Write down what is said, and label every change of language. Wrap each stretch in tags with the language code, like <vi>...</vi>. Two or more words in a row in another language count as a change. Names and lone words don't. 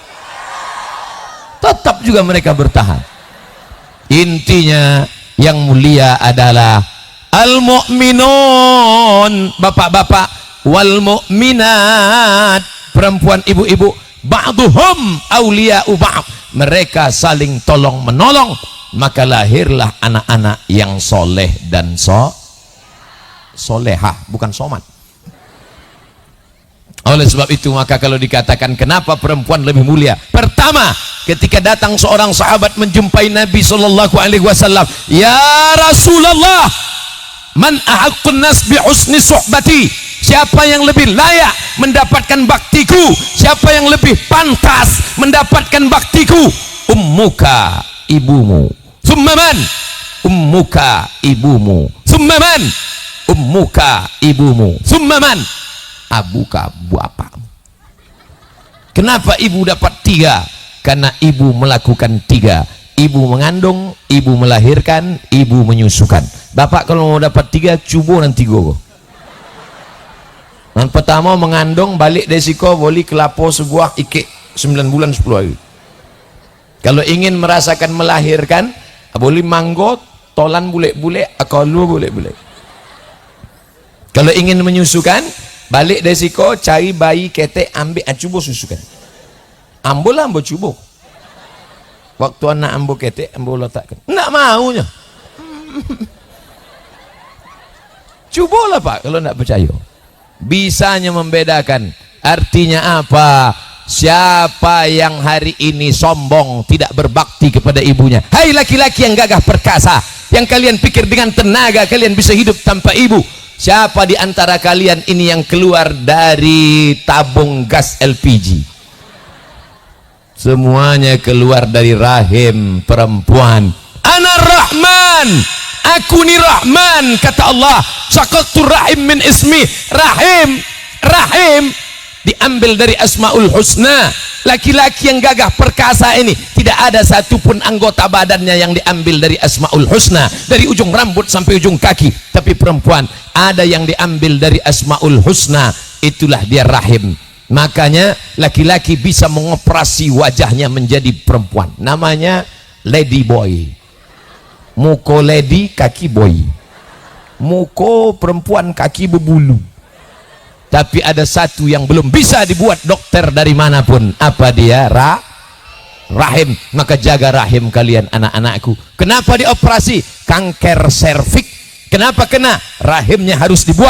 <id>Tetap juga mereka bertahan. Intinya yang mulia adalah al-mu'minun, bapak-bapak,</id> <ar>والمؤمنات,</ar> <id>perempuan ibu-ibu,</id> <ar>بعضهم أولياء بعض,</ar> <id>mereka saling tolong menolong, maka lahirlah anak-anak yang soleh dan solehah, bukan somat. Oleh sebab itu maka kalau dikatakan kenapa perempuan lebih mulia, pertama ketika datang seorang sahabat menjumpai Nabi SAW,</id> <ar>يا رسول الله, من أحق الناس بحسن صحبتي,</ar> <id>siapa yang lebih layak mendapatkan baktiku, siapa yang lebih pantas mendapatkan baktiku?</id> <ar>Ummuka, ibumu. ثم من? Ummuka, ibumu. ثم من? Ummuka, ibumu. ثم من? Abuka, bapakmu.</ar> <id>Kenapa ibu dapat 3? Karena ibu melakukan 3. Ibu mengandung, ibu melahirkan, ibu menyusukan. Bapak kalau mau dapat 3, cubo nanti go. Yang pertama mengandung,</id> <min>balik desiko,</min> <id>boli kelapo sebuah ike 9 bulan 10 hari. Kalau ingin merasakan melahirkan, boleh manggo, tolan bule-bule, akalu bule-bule. Kalau ingin menyusukan,</id> <min>balik desiko,</min> <id>cari bayi ketek, ambil cubo susukan.</id> <min>Ambo lah, ambo cubo. Waktu anak ambo ketek, ambo letakkan.</min> <id>Nggak maunya.</id> <min>Cubo lah pak, kalau nggak percaya.</min> <id>Bisanya membedakan. Artinya apa? Siapa yang hari ini sombong, tidak berbakti kepada ibunya. Hai laki-laki yang gagah perkasa, yang kalian pikir dengan tenaga kalian bisa hidup tanpa ibu. Siapa di antara kalian ini yang keluar dari tabung gas LPG? Semuanya keluar dari rahim perempuan.</id> <ar>أنا رحمن,</ar> <id>aku ni Rahman, kata Allah.</id> <ar>شققت رحم من اسمي.</ar> <id>Rahim diambil dari Asmaul Husna. Laki-laki yang gagah perkasa ini tidak ada satupun anggota badannya yang diambil dari Asmaul Husna, dari ujung rambut sampai ujung kaki. Tapi perempuan ada yang diambil dari Asmaul Husna, itulah dia rahim. Makanya laki-laki bisa mengoperasi wajahnya menjadi perempuan, namanya</id> <en>lady boy.</en> <id>Muko lady, kaki boy. Muko perempuan, kaki berbulu. Tapi ada satu yang belum bisa dibuat dokter dari manapun. Apa dia? Rahim. Maka jaga rahim kalian anak-anakku. Kenapa dioperasi? Kanker serviks. Kenapa kena? Rahimnya harus dibuang.</id>